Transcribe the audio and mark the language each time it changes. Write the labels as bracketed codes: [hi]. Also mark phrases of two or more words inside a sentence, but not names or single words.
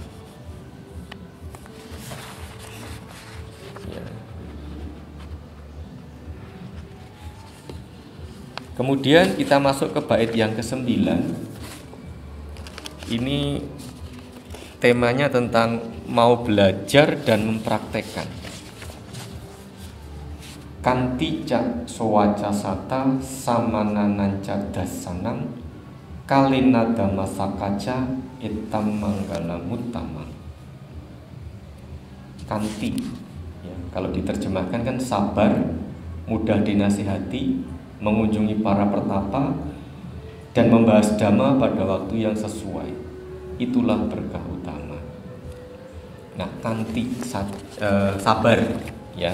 [id] Ya. Kemudian kita masuk ke bait yang ke-9. Ini temanya tentang mau belajar dan mempraktekkan. [pi] Kantica sowaca sata samanananca dasanam kalina dhamma sakaca etam manggala muttama. [id] Kanti ya, kalau diterjemahkan kan sabar, mudah dinasihati, mengunjungi para pertapa, dan membahas dhamma pada waktu yang sesuai. Itulah berkah utama. Nah, kanti sabar ya.